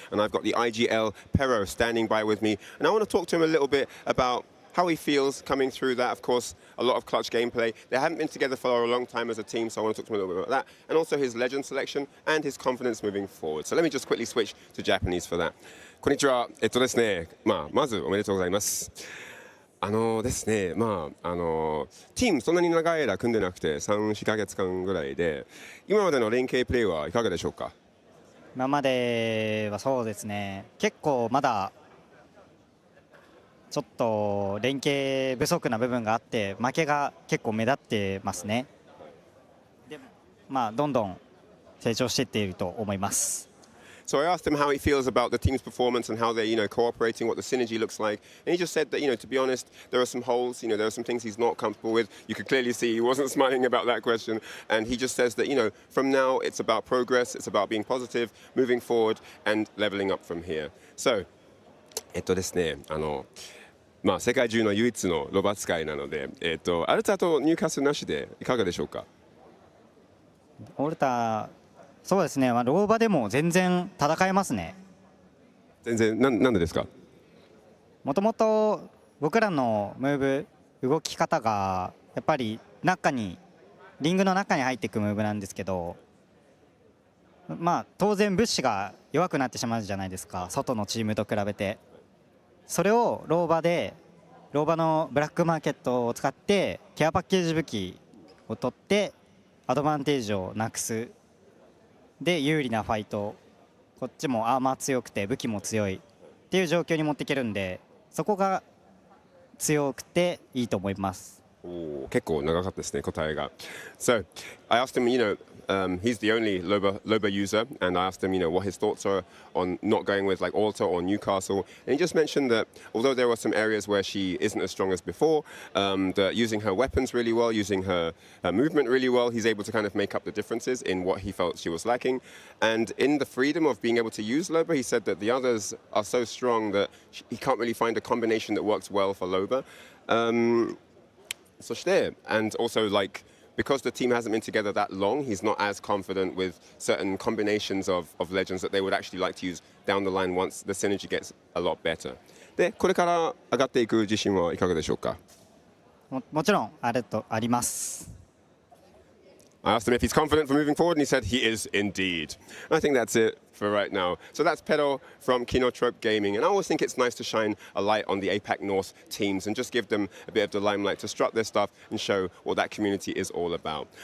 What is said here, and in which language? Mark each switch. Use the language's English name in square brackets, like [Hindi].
[English] And I've got the IGL Pero standing by with me. And I want to talk to him a little bit about how he feels coming through that. Of course, a lot of clutch gameplay. They haven't been together for a long time as a team, so I want to talk to him a little bit about that. And also his legend selection and his confidence moving forward. So let me just quickly switch to Japanese for that. [Japanese] こんにちは。ですね。まずおめでとうございます。ですね、チームそんなに長い間組んでなくて3、4ヶ月間ぐらいで、今までの連携プレーはいかがでしょうか？今まではそうですね、結構まだちょっと連携不足な部分があって、負けが結構目立ってますね。でもどんどん成長していっていると思います。 [English] So I asked him how he feels about the team's performance and how they're, cooperating, what the synergy looks like. And he just said that, to be honest, there are some holes, there are some things he's not comfortable with. You could clearly see he wasn't smiling about that question. And he just says that, from now it's about progress, it's about being positive, moving forward and leveling up from here. [Japanese] So, ですね、世界中の唯一のロバ使いなので、アルタと入荷数なしでいかがでしょうか？オルタそうですね、ローバでも全然戦えますね。全然、なんでですか？もともと僕らのムーブ、動き方がやっぱりリングの中に入っていくムーブなんですけど、当然物資が弱くなってしまうじゃないですか、外のチームと比べて。それをローバのブラックマーケットを使ってケアパッケージ武器を取ってアドバンテージをなくす。で有利なファイト、こっちもアーマー強くて武器も強いっていう状況に持っていけるんで、そこが強くていいと思います。結構長かったですね、答えが。 [English] So I asked him, he's the only Loba user, and I asked him, what his thoughts are on not going with like Alta or Newcastle. And he just mentioned that although there were some areas where she isn't as strong as before, that using her weapons really well, using her movement really well, he's able to kind of make up the differences in what he felt she was lacking. And in the freedom of being able to use Loba, he said that the others are so strong that he can't really find a combination that works well for Loba. And also because the team hasn't been together that long, he's not as confident with certain combinations of legends that they would actually like to use down the line once the synergy gets a lot better. [Japanese] で、これから上がっていく自信はいかがでしょうか？もちろんあります。 [English] I asked him if he's confident for moving forward, and he said he is indeed. And I think that's it for right now. So that's Pedro from Kinotrop Gaming. And I always think it's nice to shine a light on the APAC North teams and just give them a bit of the limelight to strut their stuff and show what that community is all about.